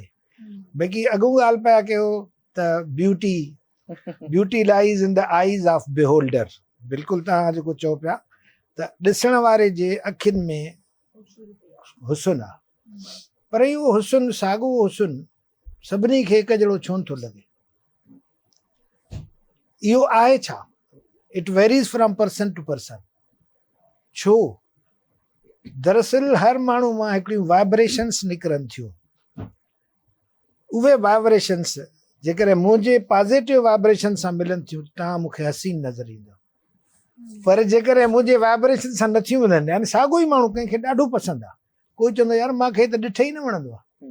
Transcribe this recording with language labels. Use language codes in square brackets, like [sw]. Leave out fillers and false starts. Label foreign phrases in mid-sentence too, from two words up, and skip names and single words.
[sd] बाक़ी अॻूं ॻाल्हि पिया कयो त [en] beauty lies in the eyes of beholder. [sd] बिल्कुलु तव्हां जेको चओ पिया त ॾिसण वारे जे अखियुनि में हुस्न आहे, पर इहो हुस्न, साॻियो हुस्न सभिनी खे हिकु जहिड़ो छो नथो लॻे? इहो आहे छा? [en] It varies from person to person. [sd] छो? दरअसल हर माण्हू मां हिकिड़ियूं वाइब्रेशन्स निकिरनि थियूं। उहे वाइब्रेशन्स जेकॾहिं मुंहिंजे [en] positive vibration [sd] सां मिलनि थियूं, तव्हां मूंखे हसीन नज़र ईंदो। पर जेकॾहिं मुंहिंजे वाइब्रेशन सां नथियूं मिलनि, यानी साॻियो ई माण्हू कंहिंखे ॾाढो पसंदि आहे, कोई चवंदो यार मूंखे त ॾिठे ई न वणंदो आहे।